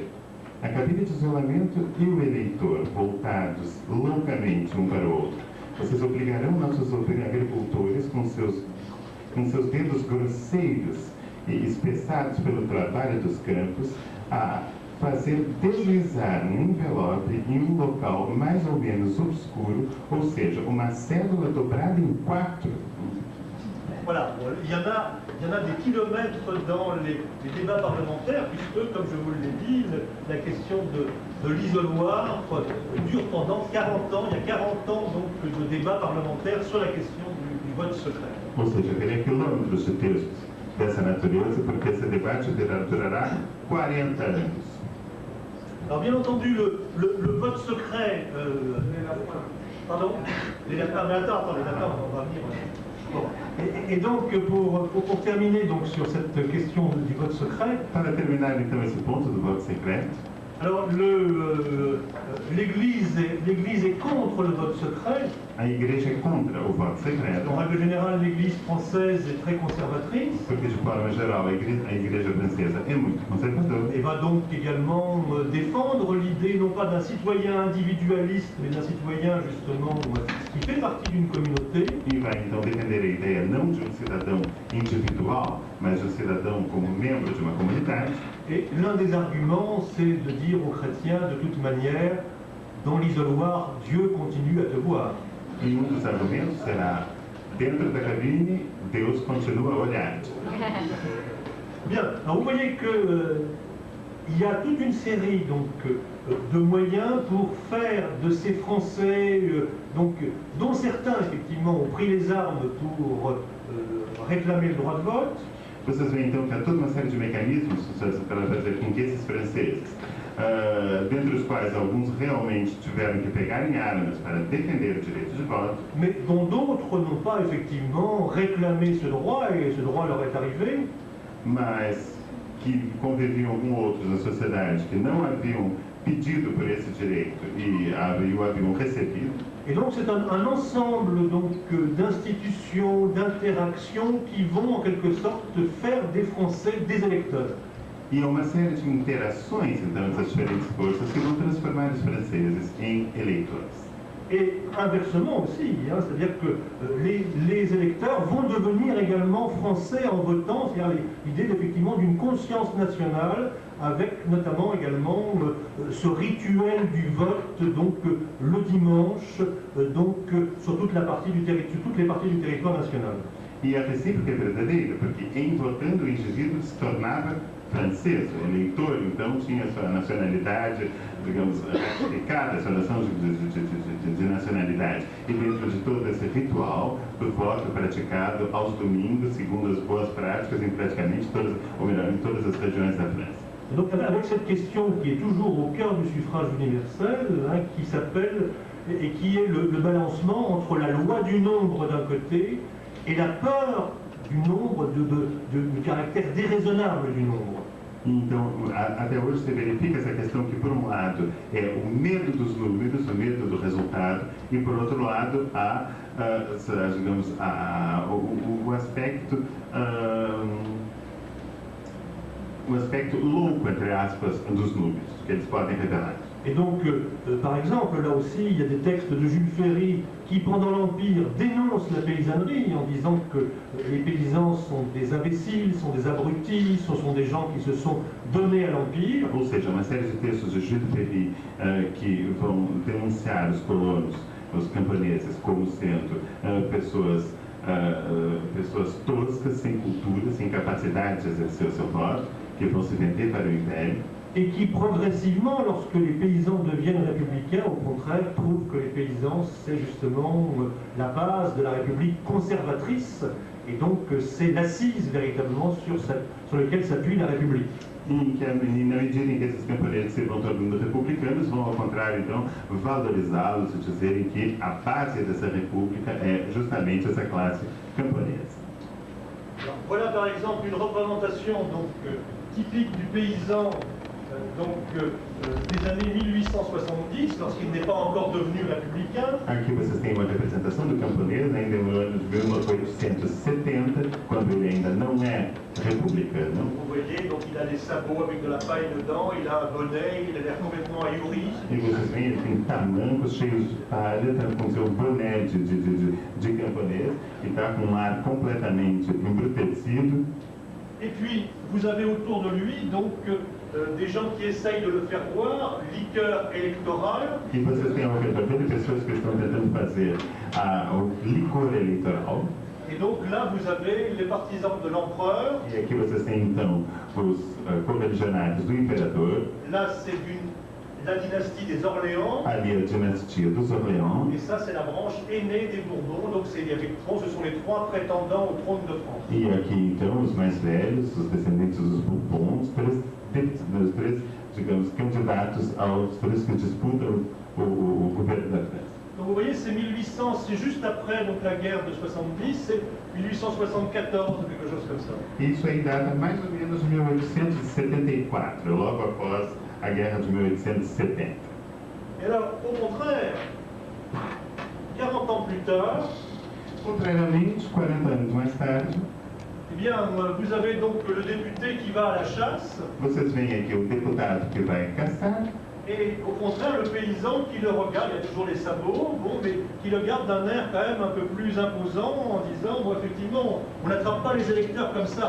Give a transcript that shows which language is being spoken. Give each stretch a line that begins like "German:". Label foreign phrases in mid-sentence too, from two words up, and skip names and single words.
Portuguese: A cabine de isolamento e o eleitor, voltados loucamente um para o outro, vocês obrigarão nossos agricultores com seus dedos grosseiros e espessados pelo trabalho dos campos a fazer deslizar um envelope em um local mais ou menos obscuro, ou seja, uma cédula dobrada em 4.
French: Voilà, bon, il y en a des kilomètres dans les débats parlementaires, puisque, comme je vous l'ai dit, la question de l'isoloir dure pendant 40 ans. Il y a 40 ans donc, de débats parlementaires sur la question du vote secret.
Portuguese: Ou seja, teria quilômetros de textos dessa natureza, porque esse debate durará 40 anos.
French: Alors bien entendu, le vote secret... pardon? Les lapins, mais attends, les lapins, on va venir... Bon. Et donc, pour terminer donc, sur cette question du vote secret...
Portuguese: Para terminar então esse ponto do voto secreto,
French: alors l'Église est contre le vote secret.
Portuguese: a igreja é contra o voto secreto,
French: En règle générale, l'Église française est très conservatrice
Portuguese: porque de forma geral a igreja francesa é muito conservadora
French: et va donc également défendre l'idée non pas d'un citoyen individualiste, mais d'un citoyen justement qui fait partie d'une communauté.
Portuguese: e vai então defender a ideia não de um cidadão individual, mas de um cidadão como membro de uma comunidade.
French: Et l'un des arguments, c'est de dire aux chrétiens, de toute manière, dans l'isoloir, Dieu continue à te voir.
Portuguese: E um dos argumentos será: dentro da cabine, Deus continua a olhar-te.
French: Bien, alors vous voyez que il y a toute une série donc, de moyens pour faire de ces Français, dont certains effectivement ont pris les armes pour réclamer le droit de vote.
Portuguese: Vocês veem então que há toda uma série de mecanismos para fazer com que esses franceses, dentre os quais alguns realmente tiveram que pegar em armas para defender o direito de voto,
French: Mais dont d'autres n'ont pas effectivement réclamé ce droit, et ce droit leur est arrivé.
Portuguese: mas que conviviam com outros na sociedade que não haviam pedido por esse direito e o haviam recebido.
French: Et donc c'est un ensemble d'institutions, d'interactions qui vont en quelque sorte faire des Français des électeurs.
Portuguese: E há uma série de interações, então, dessas diferentes forças que vão transformar os franceses em eleitores.
French: Et inversement aussi, hein, c'est-à-dire que les électeurs vont devenir également français en votant, c'est-à-dire l'idée effectivement d'une conscience nationale, avec notamment également ce rituel du vote donc le dimanche, sur toutes les parties du territoire national.
Portuguese: E a recíproca é verdadeira, porque em votando o indivíduo se tornava francês, o eleitor então tinha sua nacionalidade, digamos, ratificada, sua noção de nacionalidade. E dentro de todo esse ritual do voto praticado aos domingos, segundo as boas práticas, em praticamente todas, ou melhor, em todas as regiões da França.
French: Et donc avec cette question qui est toujours au cœur du suffrage universel, hein, qui s'appelle, et qui est le balancement entre la loi du nombre d'un côté et la peur du nombre, du caractère déraisonnable du nombre.
Portuguese: Então, até hoje se verifica essa questão que, por um lado, é o medo dos números, o medo do resultado, e, por outro lado, há, digamos, o aspecto... o aspecto louco, entre aspas, dos números, que eles podem revelar.
French: Et donc, par exemple, là aussi, il y a des textes de Jules Ferry qui, pendant l'Empire, dénoncent la paysannerie en disant que les paysans sont des imbéciles, sont des abrutis, ce sont des gens qui se sont donnés à l'Empire.
Portuguese: Ou seja, uma série de textos de Jules Ferry que vão denunciar os colonos, os camponeses, como sendo pessoas toscas, sem cultura, sem capacidade de exercer o seu voto, que vão se vender para o Império.
French: Et qui progressivement, lorsque les paysans deviennent républicains, au contraire, trouvent que les paysans, c'est justement la base de la République conservatrice, et donc c'est l'assise véritablement sur laquelle s'appuie la République.
Portuguese: E na medida em que esses camponeses se vão tornando republicanos, vão ao contrário, então, valorizá-los e dizerem que a base dessa república é justamente essa classe camponesa.
French: Alors, voilà par exemple une représentation donc, typique du paysan donc des années 1870, lorsqu'il n'est pas encore devenu républicain.
Portuguese: Aqui vocês têm uma representação do camponês ainda no ano de 1870, quando ele ainda não é republicano.
French: Vous voyez, donc il a des sabots avec de la paille dedans, il a un bonnet, il a l'air complètement ahuri.
Portuguese: E vocês veem, ele tem tamancos cheios de palha, tá com seu boné de camponês, e está com um ar completamente embrutecido.
French: Et puis, vous avez autour de lui, donc, des gens qui essayent de le faire boire, liqueur électorale.
Portuguese: E vocês têm ao redor dele pessoas que estão tentando fazer o licor eleitoral.
French: Et donc là, vous avez les partisans de l'empereur.
Portuguese: E aqui vocês têm então os correligionários do imperador.
French: Là, c'est la dynastie des Orléans.
Portuguese: Ali a dinastia dos Orléans.
French: Et ça, c'est la branche aînée des Bourbons. Donc, ce sont les trois prétendants au trône de France.
Portuguese: E aqui então os mais velhos, os descendentes dos Bourbons, os três, digamos, candidatos aos três que disputam o governo da França.
French: Donc vous voyez, c'est 1800, c'est juste après donc, la guerre de 70, c'est 1874, quelque chose comme ça.
Portuguese: Isso aí data mais ou menos de 1874, logo após a guerra de 1870.
French: Et alors, au contraire, 40 ans plus tard,
Portuguese: Contrariamente, 40 anos mais tarde,
French: eh bien, vous avez donc le député qui va à la chasse,
Portuguese: vocês veem aqui o deputado que vai caçar,
French: et au contraire, le paysan qui le regarde, il y a toujours les sabots, bon, mais qui le garde d'un air quand même un peu plus imposant en disant, bon, effectivement, on n'attrape pas les électeurs comme ça.